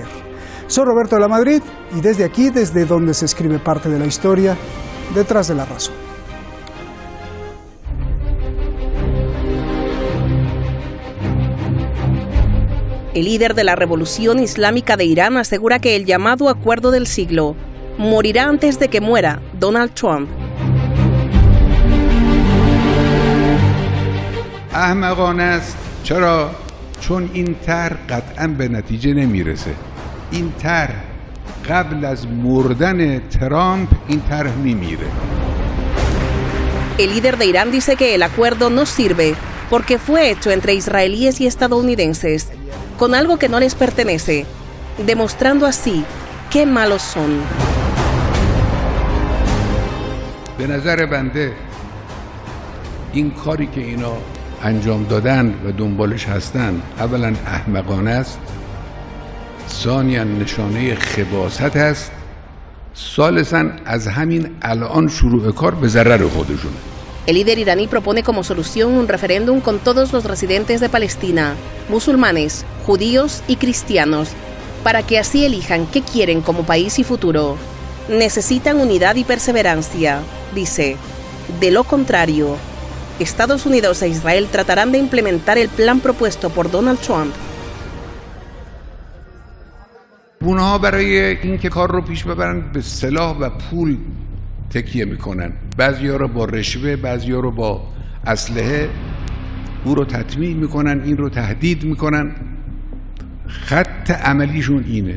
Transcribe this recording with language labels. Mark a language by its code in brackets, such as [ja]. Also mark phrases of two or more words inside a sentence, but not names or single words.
[es] Soy Roberto de la Madrid y desde aquí, desde donde se escribe parte de la historia, Detrás de la Razón. El líder de la Revolución Islámica de Irán asegura que el llamado acuerdo del siglo morirá antes de que muera Donald Trump. [fa] احمقانه است. چرا؟ چون این طرح قطعا به نتیجه نمیرسه. این طرح قبل از مردن ترامپ این طرح میمیره. [es] El líder de Irán dice que el acuerdo no sirve porque fue hecho entre israelíes y estadounidenses con algo que no les pertenece, demostrando así qué malos son. [fa] به نظر بنده این کاری که اینا انجام دادن و دنبالش هستن اولا احمقانه است، ثانیاً نشانه خباثت است، ثالثاً از همین الان شروع کار به ضرر خودشون. [es] El líder iraní propone como solución un referéndum con todos los residentes de Palestina, musulmanes, judíos y cristianos, para que así elijan qué quieren como país y futuro. Necesitan unidad y perseverancia, dice. De lo contrario, Estados Unidos e Israel tratarán de implementar el plan propuesto por Donald Trump. [fa] اونها برای اینکه کار رو پیش ببرن به سلاح و پول تکیه میکنن. بعضیا رو با رشوه، بعضیا رو با اسلحه او رو تطمیع میکنن، این رو تهدید میکنن. خط عملیشون اینه.